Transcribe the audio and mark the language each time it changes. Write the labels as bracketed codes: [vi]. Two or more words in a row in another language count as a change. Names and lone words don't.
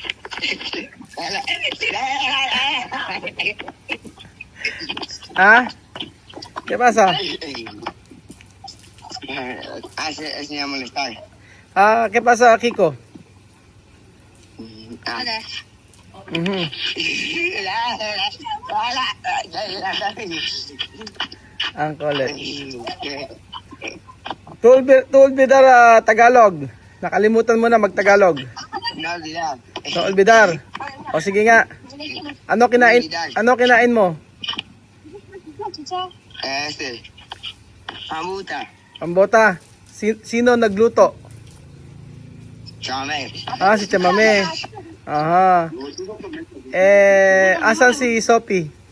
[es] Ah, ¿qué pasa? Ese me molestar. ¿Qué pasa, Kiko? Hola. Ujú. [tl] Ang kulit. [es] Tu olvidar Tagalog. [tl] Nakalimutan mo na mag-Tagalog. [es] No olvidar. No olvidar. [tl] O sige nga. Ano kinain mo? Pamuta. Pambota. Sino nagluto? Chame. Si Chamame. Aha. Asan si Sophie?